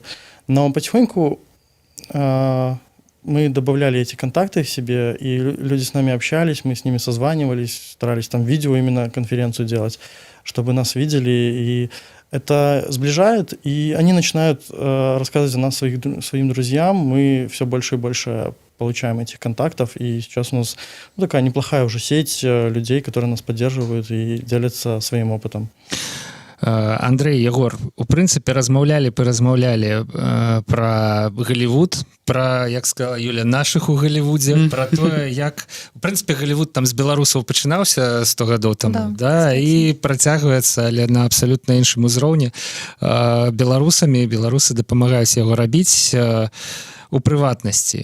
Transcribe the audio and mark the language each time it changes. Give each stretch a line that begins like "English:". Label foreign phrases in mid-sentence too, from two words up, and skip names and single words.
Russian: Но потихоньку мы добавляли эти контакты к себе, и люди с нами общались, мы с ними созванивались, старались там видео именно конференцию делать, чтобы нас видели, и это сближает, и они начинают рассказывать о нас своим друзьям, мы все больше и больше получаем этих контактов, и сейчас у нас такая неплохая уже сеть людей, которые нас поддерживают и делятся своим опытом. Андрей, Егор,
Belarusian: у прынцыпе размаўлялі про Голливуд, про, як сказала Юля, наших у Голливудзе, про тое, як у прынцыпе Голливуд там з беларусаў пачынаўся 100 гадоў таму, да, і працягваецца, але на абсалютна іншым узроўні беларусы дапамагаюць яго рабіць у прыватнасці.